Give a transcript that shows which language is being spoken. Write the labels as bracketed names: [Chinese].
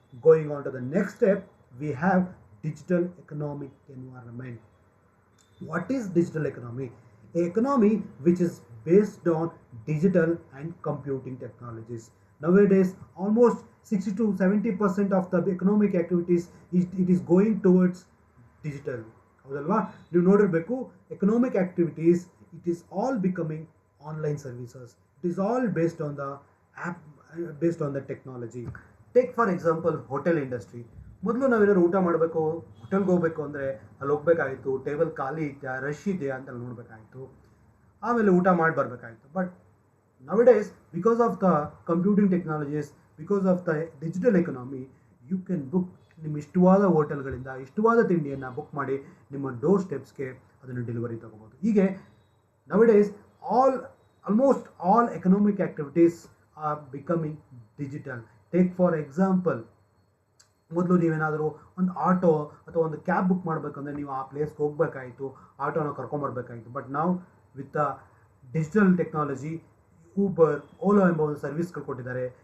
[English] Going on to the next step, we have digital economic environment. What is digital economy? An economy which is based on digital and computing technologies. Nowadays, almost 60 to 70% of the economic activities it is going towards digital. [Kannada] ಹೌದಲ್ವಾ? ನೀವು ನೋಡಿರಬೇಕು, [English] Economic activities it is all becoming online services. It is all based on the app, based on the technology. Take for example hotel industry. [Kannada] ಮೊದಲು ನಾವೇನಾದ್ರು ಊಟ ಮಾಡಬೇಕು, ಹೋಟೆಲ್ಗೆ ಹೋಗಬೇಕು ಅಂದರೆ ಅಲ್ಲಿ ಹೋಗ್ಬೇಕಾಗಿತ್ತು, ಟೇಬಲ್ ಖಾಲಿ ಇದೆಯಾ, ರಶ್ ಇದೆಯಾ ಅಂತ ನೋಡಬೇಕಾಗಿತ್ತು, ಆಮೇಲೆ ಊಟ ಮಾಡಿ ಬರಬೇಕಾಗಿತ್ತು. [English] but nowadays, because of the computing technologies, because of the digital economy, you can book [Kannada] ನಿಮ್ಮ ಇಷ್ಟವಾದ ಹೋಟೆಲ್ಗಳಿಂದ ಇಷ್ಟವಾದ ತಿಂಡಿಯನ್ನು ಬುಕ್ ಮಾಡಿ ನಿಮ್ಮ ಡೋರ್ ಸ್ಟೆಪ್ಸ್ಗೆ ಅದನ್ನು ಡೆಲಿವರಿ ತಗೋಬೋದು. [English] ಹೀಗೆ nowadays almost all economic activities are becoming digital. Take for example, [Kannada] ಮೊದಲು ನೀವೇನಾದರೂ ಒಂದು ಆಟೋ ಅಥವಾ ಒಂದು ಕ್ಯಾಬ್ ಬುಕ್ ಮಾಡಬೇಕಂದ್ರೆ ನೀವು ಆ ಪ್ಲೇಸ್ಗೆ ಹೋಗಬೇಕಾಯಿತು, ಆಟೋನ ಕರ್ಕೊಂಬರ್ಬೇಕಾಯಿತು. ಬಟ್ ನಾವು [English] with the digital technology, [Kannada] Uber, Ola ಎಂಬ ಒಂದು ಸರ್ವಿಸ್ಗಳು ಕೊಟ್ಟಿದ್ದಾರೆ.